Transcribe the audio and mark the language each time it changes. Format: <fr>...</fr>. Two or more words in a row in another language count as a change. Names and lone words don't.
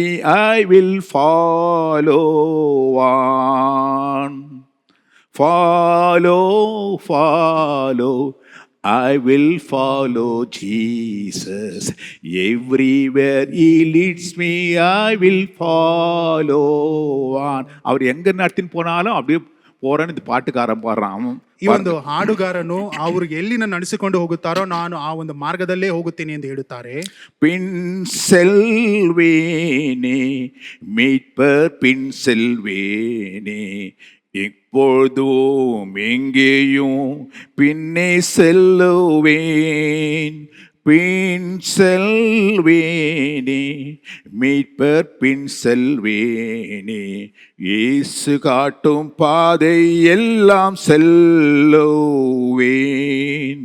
<en>I will follow on. Follow, follow. I will follow Jesus. Everywhere He leads me, I will follow on.</en> <ta>அவர் எங்க நடத்தின்னு போனாலும் அப்படியே போறேன்னு இந்த பாட்டுக்காரன் பாடுறான்.</ta> <kn>ಈ ಒಂದು ಹಾಡುಗಾರನು ಅವರು ಎಲ್ಲಿನ ನಡೆಸಿಕೊಂಡು ಹೋಗುತ್ತಾರೋ ನಾನು ಆ ಒಂದು ಮಾರ್ಗದಲ್ಲೇ ಹೋಗುತ್ತೇನೆ ಎಂದು ಹೇಳುತ್ತಾರೆ.</kn> <ta>பின் செல்வேனே மீட்பர் பின் செல்வேனே இப்பொழுதும் எங்கேயும் பின்னே செல்லுவேன். பின் செல்வேனே மீட்பர் பின் செல்வேனே இயேசு காட்டும் பாதை எல்லாம் செல்லுவேன்.</ta>